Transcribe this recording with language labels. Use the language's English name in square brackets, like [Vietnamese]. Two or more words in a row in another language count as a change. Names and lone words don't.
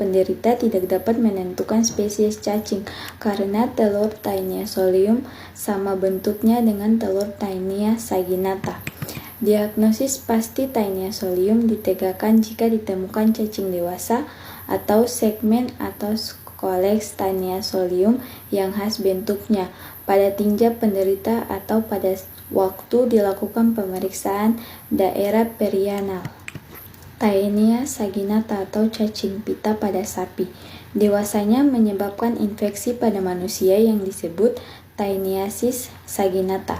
[Indonesian] Penderita tidak dapat menentukan spesies cacing karena telur Taenia solium sama bentuknya dengan telur Taenia saginata. Diagnosis pasti Taenia solium ditegakkan jika ditemukan cacing dewasa atau segmen atau scolex Taenia solium yang khas bentuknya pada tinja penderita atau pada waktu dilakukan pemeriksaan daerah perianal. Taenia saginata atau cacing pita pada sapi. Dewasanya menyebabkan infeksi pada manusia yang disebut Taeniasis saginata.